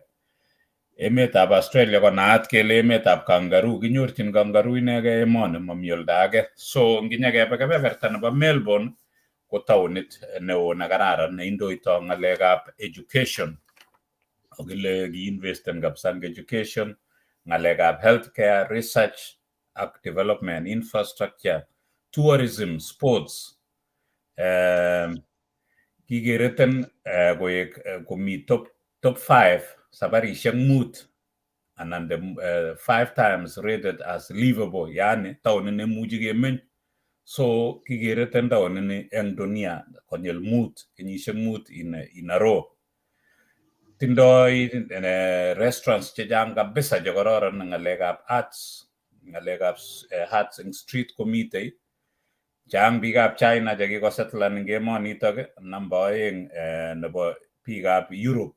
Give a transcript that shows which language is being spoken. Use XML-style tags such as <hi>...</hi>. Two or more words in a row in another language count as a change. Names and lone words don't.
<kln>Emetab Australia ko naat kele emetab kangaroo, kinyorchin kangaroo inege emoni, mami olda age. So nginyekebe kebeberta nebo Melbourne ko taonit neo na kararan ne indoito ng'alekab education. Okile kiinvesten kabisa eng education, ng'alekab healthcare, research ak development,</kln> <en>infrastructure, tourism, sports.</en> <kln>Kikereten komi top 5 sabarishek 5 anan</kln> <en>5 times rated as livable,</en> <kln>yani taonit nemuchi kemeny. So kikereten taonini eng dunia konyil 5, kenyishek 5</kln> <en>in a row.</en> <kln>Tindoi restaurants chechang kabisa che kororon eng ng'alekab arts, ng'alekab arts eng street komitei. Chang biikab China che kikosetlan eng emonitok, namba 2 nebo biikab Europe.</kln>